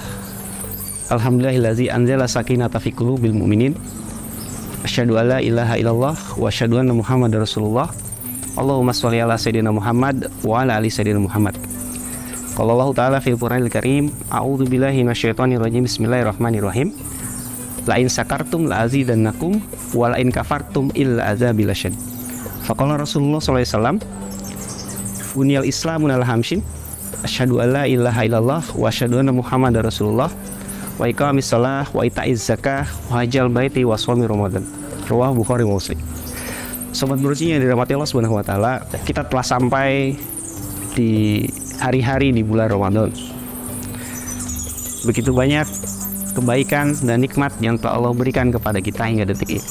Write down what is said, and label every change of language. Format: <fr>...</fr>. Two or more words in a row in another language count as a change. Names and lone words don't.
<ar>الحمد لله الذي أنزل السكينة في قلوب المؤمنين. أشهد أن لا إله إلا الله وأشهد أن محمدا رسول الله. اللهم صل على سيدنا محمد وعلى آل سيدنا محمد. قال الله تعالى في القرآن الكريم أعوذ بالله من الشيطان الرجيم. بسم الله الرحمن الرحيم. لئن شكرتم لأزيدنكم ولئن كفرتم إلا عذابي لشديد. فقال رسول الله صلى الله عليه وسلم بني الإسلام على خمس أشهد أن لا إله إلا الله وأشهد أن محمدا رسول الله وإقام الصلاة وإيتاء الزكاة وحج البيت وصوم رمضان.</ar> <id>Riwayat Bukhari wa Muslim. Sobat Burji yang dirahmati Allah</id> <ar>سبحانه وتعالى,</ar> <id>kita telah sampai di hari-hari di bulan Ramadan. Begitu banyak kebaikan dan nikmat yang telah Allah berikan kepada kita hingga detik ini.</id>